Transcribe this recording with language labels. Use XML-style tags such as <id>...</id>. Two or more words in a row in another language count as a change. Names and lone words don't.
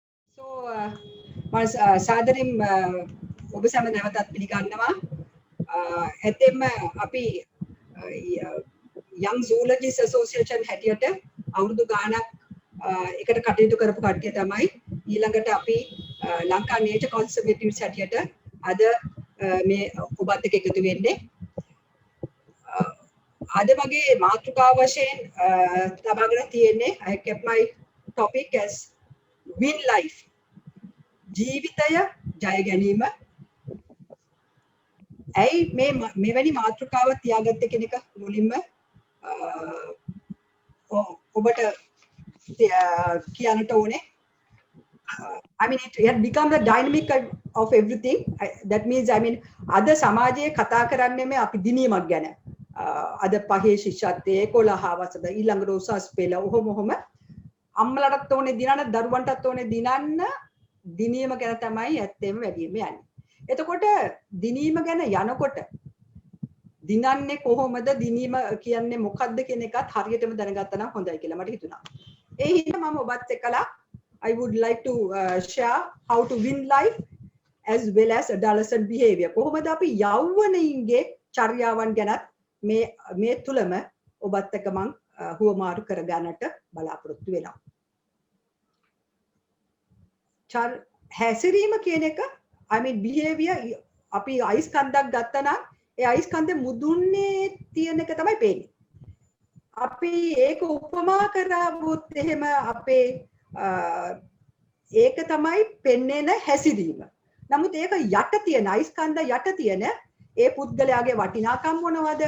<en>So,</en> <si>සාදරයෙන් ඔබ සැම නැවතත් පිළිගන්නවා. ඇත්තෙන්ම අපි යං</si> <en>zoologist association</en> <si>හැටියට අවුරුදු ගාණක් එකට කටයුතු කරපු කට්ටිය තමයි ඊළඟට අපි ලංකා</si> <en>nature conservatives</en> <si>හැටියට අද මේ ඔබත් එක්ක එකතු වෙන්නේ. අද වගේ මාතෘකාව වශයෙන් තබාගෙන තියෙන්නේ</si> <en>I kept my topic as win life.</en> <si>ජීවිතය ජය ගැනීම. ඇයි මෙවැනි මාතෘකාවක් තියාගත්තේ කියන එක මුලින්ම ඔබට කියන්නට ඕනේ.</si> <en>I mean it had become the dynamic of everything. That means I mean</en> <si>අද සමාජයේ කතා කරන්නේ මේ අපි දිනීමක් ගැන. අද පහේ ශිෂ්‍යත්වයේ 11 වසර ඊළඟට උසස් පෙළ ඔහොම අම්මලටත් ඕනේ දිනන්න දරුවන්ටත් ඕනේ දිනන්න දිනීම ගැන තමයි ඇත්තෙම වැඩිම යන්නේ. එතකොට දිනීම ගැන යනකොට දිනන්නේ කොහොමද දිනීම කියන්නේ මොකක්ද කියන එකත් හරියටම දැනගත්තා නම් හොඳයි කියලා මට හිතුණා. ඒ හින්දා මම ඔබත් එක්කලා</si> <en>I would like to share how to win life as well as adolescent behavior.</en> <si>කොහොමද අපි යෞවනයින්ගේ චර්යාවන් ගැනත් මේ තුලම ඔබත් එක්ක මම හුවමාරු කරගන්නට බලාපොරොත්තු වෙනවා. හැසිරීම කියන එක</si> <en>I mean behavior</en> <si>අපි අයිස් කන්දක් ගත්තා නම් ඒ අයිස් කන්දේ මුදුන්නේ තියෙන එක තමයි පේන්නේ. අපි ඒක උපමා කරවුවොත් එහෙම අපේ ඒක තමයි පෙන්වන හැසිරීම. නමුත් ඒක යට තියෙන අයිස් කන්ද යට තියෙන ඒ පුද්ගලයාගේ වටිනාකම් මොනවද?</si>